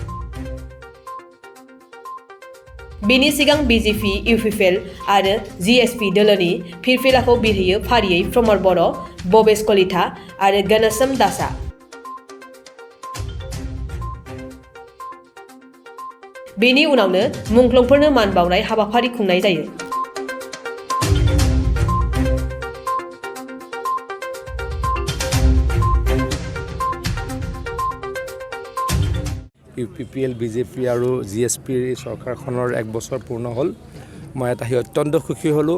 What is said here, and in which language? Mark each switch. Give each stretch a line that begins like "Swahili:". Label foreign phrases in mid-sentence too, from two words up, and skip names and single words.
Bodo: बेनि सिगां बिजेपि, इउपिपिएल आरो जिएसपि दोलोनि फिरफिलाखौ बिरहोयो फारियै प्रमद बर', बबेश कलिता आरो गणेशम दासआ। बेनि उनावनो मुंख्लंफोरनो मान बावनाय हाबाफारि खुंनाय जायो।
Assamese: ইউপিপিএল, বিজেপি আৰু জিএছপিৰ চৰকাৰখনৰ 1 বছৰ পূৰ্ণ হ'ল। মই এটা অত্যন্ত সুখী হ'লোঁ।